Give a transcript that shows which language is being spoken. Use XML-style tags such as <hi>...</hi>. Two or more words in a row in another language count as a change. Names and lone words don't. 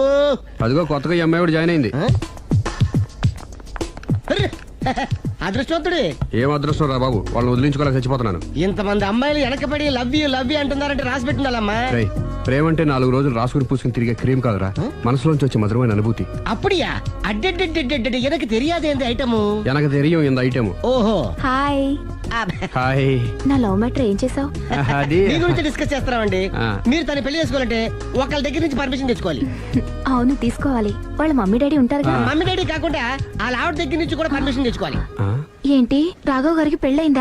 <te>అదిగో కొత్తగా ఈ అమ్మాయి కూడా జాయిన్ అయింది. అదృష్టవంతుడి. ఏం అదృష్టం రా బాబు, వాళ్ళని వదిలించుకోలేక చచ్చిపోతున్నాను. ఇంతమంది అమ్మాయిలు వెనకబడి</te> <en>love you</en> <te>అంటున్నారంటే రాసి పెట్టిండాలమ్మా. రేయ్, ప్రేమ అంటే 4 రోజులు రాసుకుని పూసుకుని తిరిగే క్రీమ్ కాదురా, మనసులోంచి వచ్చే మధురమైన అనుభూతి.</te> <ta>அப்படியா? அடடடடடட, எனக்கு தெரியாது இந்த ஐட்டము. எனக்கு தெரியும் இந்த ఐటమ్.</ta> <te>ఓహో. హాయ్. హాయ్. నా</te> <en>love matter</en> <te>ఏం చేసావు? అది మీ గురించి డిస్కస్ చేస్తున్నామండి. మీరు తన పెళ్లి చేసుకోవాలంటే ఒకళ్ళ దగ్గర నుంచి పర్మిషన్ తెచ్చుకోవాలి. అవును, తీసుకోవాలి. వాళ్ళ</te> <en>mummy daddy</en> <te>ఉంటారు కదా.</te> <en>mummy daddy</en> <te>కాకుండా వాళ్ళ ఆవిడ దగ్గర నుంచి కూడా పర్మిషన్ తెచ్చుకోవాలి. ఏంటి, రాఘవ్ గారికి పెళ్ళైందా?</te>